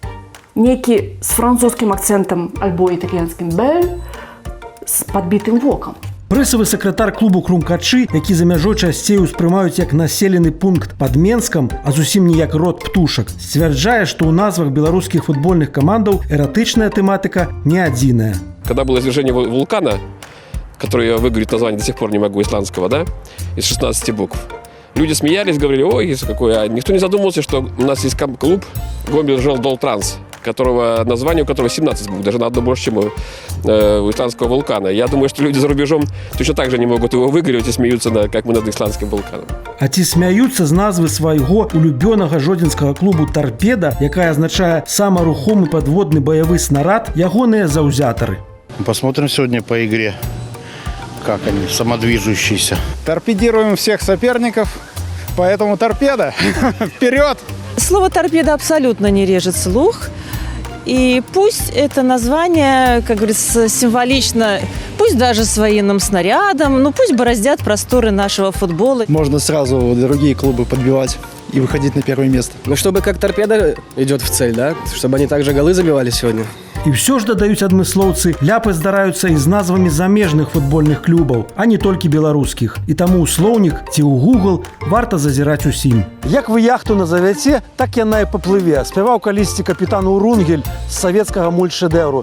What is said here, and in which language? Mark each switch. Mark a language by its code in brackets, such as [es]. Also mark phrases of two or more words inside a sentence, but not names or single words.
[be] Некі з французскім акцэнтам альбо італьянскім «бель» з падбітым вокам. Прэсавы сакратар клубу «Крумкачы», які за мяжой часцей успрымаюць як населены пункт пад Менскам, а зусім не як род птушак, сцвярджае, што ў назвах беларускіх футбольных камандаў эратычная тэматыка не адзіная. [ru] Когда было извержение вулкана, которое я выговорить название до сих пор не могу, исландского, да, из 16 букв, люди смеялись, говорили, ой, какой, а никто не задумывался, что у нас есть клуб Гомбел-Жол-Дол-Транс, название у которого 17 букв, даже на одно больше, чем у исландского вулкана. Я думаю, что люди за рубежом точно так же не могут его выигрывать и смеются, как мы над исландским вулканом. [be] А ці смяюцца з назвы свайго улюбёнага жодзінскага клубу «Тарпеда», якая азначае самарухомы падводны баявы снарад, ягоныя заўзятары? [ru] Посмотрим сегодня по игре, как они, самодвижущиеся. Торпедируем всех соперников, поэтому «Торпеда». Вперед! Слово «торпеда» абсолютно не режет слух. И пусть это название, как говорится, символично, пусть даже с военным снарядом, но пусть бороздят просторы нашего футбола. Можно сразу другие клубы подбивать и выходить на первое место. Ну, чтобы как «Торпеда» идет в цель, да? Чтобы они также голы забивали сегодня. [be] І ўсё ж дадаюць адмыслоўцы, ляпы здараюцца і з назвамі замежных футбольных клубаў, а не толькі беларускіх. І таму ў слоўнік ці ў Google варта зазіраць усім. Як вы яхту назавяце, так яна і паплыве. Спяваў калісьці капітан Урунгель з савецкага мультшэдэўру.